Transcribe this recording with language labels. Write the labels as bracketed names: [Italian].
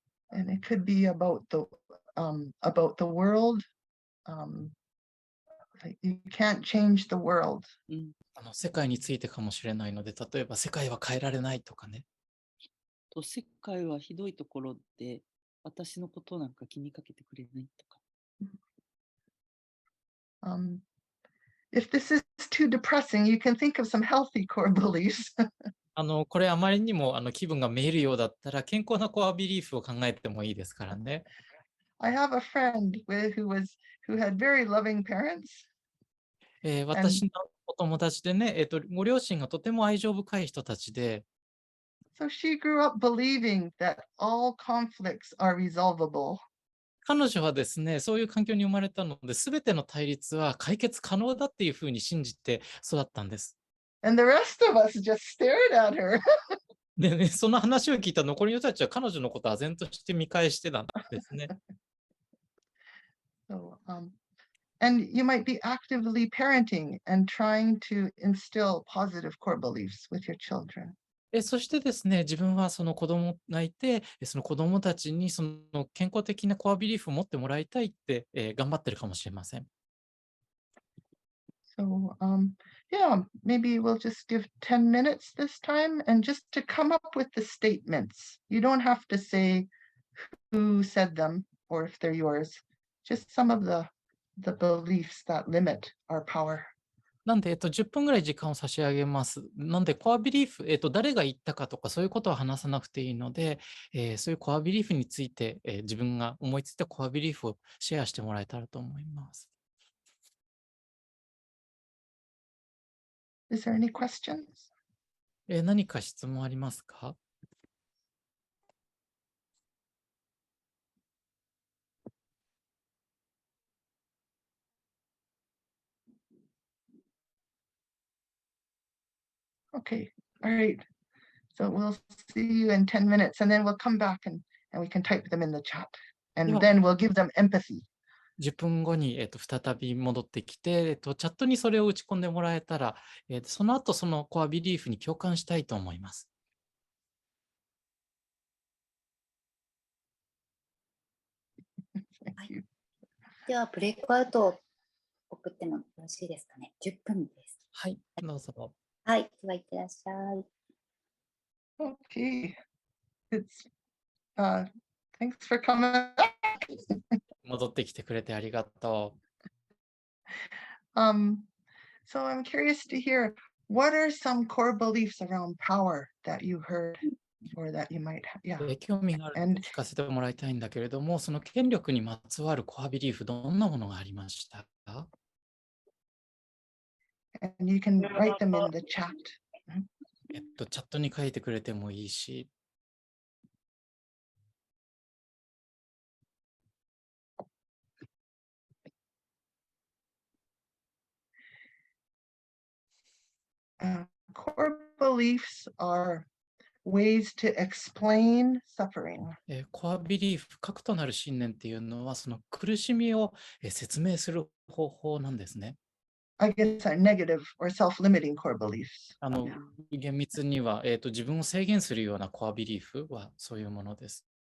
[English] And it could be about the world. You can't change the world. [Japanese] 世界についてかもしれないので、例えば世界は変えられないとかね。世界はひどいところで、私のことなんか気にかけてくれないとか。 [English] If this is too depressing, you can think of some healthy core beliefs. [Japanese] これあまりにも気分がめいるようだったら、健康なコアビリーフを考えてもいいですからね。 [English] I have a friend who had very loving parents. [Japanese] 私のお友達でね、ご両親がとても愛情深い人たちで、 [English] So she grew up believing that all conflicts are resolvable. [Japanese] 彼女はですね、そういう環境に生まれたので、すべての対立は解決可能だっていうふうに信じて育ったんです。 [English] And the rest of us just stared at her. [Japanese] でね、その話を聞いた残りの人たちは彼女のことを唖然として見返してたんですね。 [English] So, and you might be actively parenting and trying to instill positive core beliefs with your children. [Japanese] そしてですね、自分はその子供がいて、その子供たちにその健康的なコアビリーフを持ってもらいたいって、頑張ってるかもしれません。 [English] So, yeah, maybe we'll just give 10 minutes this time and just to come up with the statements. You don't have to say who said them or if they're yours, just some of the beliefs that limit our power. [Japanese] なんで、10分ぐらい時間を差し上げます。なんで、コアビリーフ、誰が言ったかとか、そういうことは話さなくていいので、そういうコアビリーフについて、自分が思いついたコアビリーフをシェアしてもらえたらと思います。 [English] Is there any questions? [Japanese] 何か質問ありますか [English] ？Okay, all right. So we'll see you in 10 minutes and then we'll come back and we can type them in the chat and then we'll give them empathy. [Japanese] 10分後に、再び戻ってきて、チャットにそれを打ち込んでもらえたら、その後そのコアビリーフに共感したいと思います。 [English] Thank you. [Japanese] では、ブレイクアウトを送ってもよろしいですかね。 10分です。はい、どうぞ。はい、では、いってらっしゃい。 [English] Okay. It's thanks for coming back. [Japanese] 戻ってきてくれてありがと [English] So I'm curious to hear what are some core beliefs around power that you heard or that you might have? Yeah. [Japanese] 興味があるので聞かせてもらいたいんだけれども、その権力にまつわるコアビリーフ、どんなものがありましたか？ [English] And you can write them in the chat. [Japanese] チャットに書いてくれてもいいし。 [English] Core beliefs are ways to explain suffering. [Japanese] コアビリーフ、核となる信念っていうのは、その苦しみを説明する方法なんですね。 [English] I guess are negative or self-limiting core beliefs. [Japanese] 厳密には、自分を制限するようなコアビリーフはそういうものです。